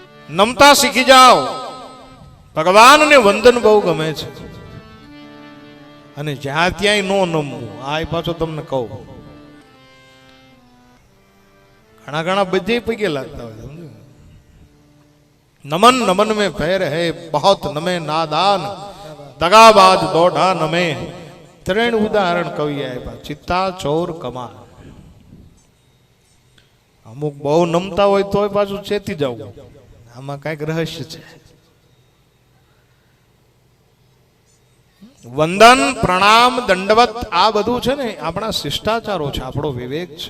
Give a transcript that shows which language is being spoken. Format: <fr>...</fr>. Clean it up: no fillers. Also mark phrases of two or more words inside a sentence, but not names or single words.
<gu>નમતા શીખી જાઓ. ભગવાનને વંદન બહુ ગમે છે અને જ્યાં ત્યાંય નો નમવું. આ પાછો તમને કહું, ઘણા ઘણા બધે પૈકે લાગતા હોય.</gu> <hi>નમન નમન में फेर है बहुत नमे नादान दगाबाज दौड़ा नमे.</hi> <gu>ત્રણ ઉદાહરણ કવિએ આપ્યા. ચિત્તા, ચોર, કમાલ. અમુક બહુ નમતા હોય તોય પાછું ચેતી જવું. આમાં કઈક રહસ્ય છે. વંદન, પ્રણામ, દંડવત આ બધું છે ને આપણા શિષ્ટાચારો છે, આપણો વિવેક છે.</gu>